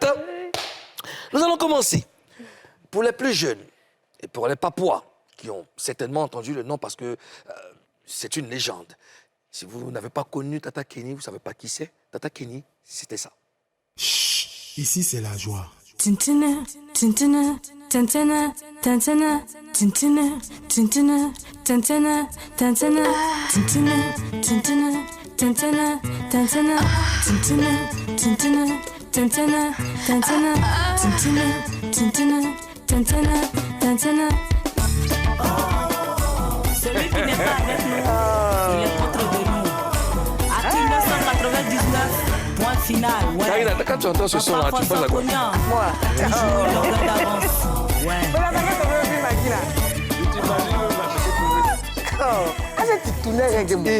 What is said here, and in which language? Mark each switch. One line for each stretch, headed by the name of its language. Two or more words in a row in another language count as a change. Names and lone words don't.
French: Nous allons commencer. Pour les plus jeunes et pour les Papouas, qui ont certainement entendu le nom parce que c'est une légende. Si vous n'avez pas connu Tata Kenny, vous ne savez pas qui c'est. Tata Kenny, c'était ça. Chut, ici c'est la joie. Tintina, tintina, tintina, tintina, tintina, tintina, tintina, tintina, tintina, tintina, tintina, tintina, tintina, tintina, tintina, tintina, tintina, tintina, tantana, tantana. Celui qui n'est pas avec nous, il est contre de nous. À 1999, point final. Ouais. Karina, quand tu entends ce son-là, tu penses à quoi? Moi. Ouais. Ah, tu tournais rien que moi.